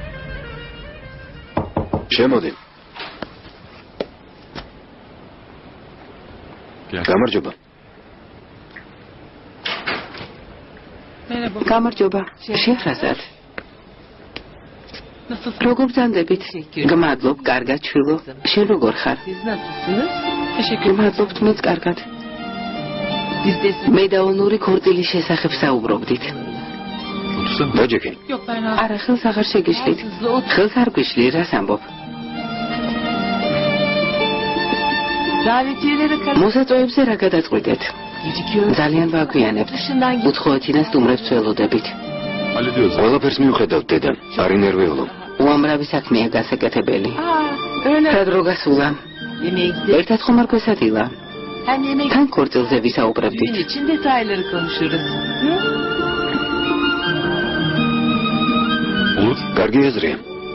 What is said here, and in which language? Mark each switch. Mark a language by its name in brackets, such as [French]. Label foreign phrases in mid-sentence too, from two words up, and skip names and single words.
[Georgian] შემოდი. გამარჯობა. გამარჯობა. შეჰრაზად. როგორ ბრძანდებით? გმადლობ, კარგად ჩვილო. შენ როგორ ხარ? [Turkish] siz nasılsınız? [Georgian] გმადლობთ, მეც კარგად. [Turkish] Biz de [Georgian] მე და ონური ქორწილის შესახებ საუბრობდით. [Turkish] Yoksa? [Georgian] დაჯექი. [Turkish] Yok ben rahat. [Georgian] არა, ხელს აღარ შეგიშლით. ხელს არ გვიშლი, რას ამბობ? [Turkish] Davetiyelere karşı [Georgian] მოსაწვევებზე რა გადაწყვიტეთ? [Turkish] gecikiyoruz. [Georgian] ძალიან ვაგვიანებთ. [Turkish] Dışından git. [Georgian] უცხოეთიდან სტუმრებს ველოდებით. [Turkish] Hallediyoruz. [Georgian] ყველაფერს მივხედავთ დედა. არ ინერვიულობ. უამრავი საქმეა გასაკეთებელი. [Turkish] Öyle. [Georgian] რა დრო გასულა? [Turkish] Yemeğe gidelim. [Georgian] ერთად ხომ არ გვესადილა? [Turkish] Hem yemek [Georgian] თან ქორწილზე [Turkish] gün [Georgian] ვისაუბრებდით. [Turkish] için detayları konuşuruz. Hı? Olur. [Georgian] კარგი აზრია.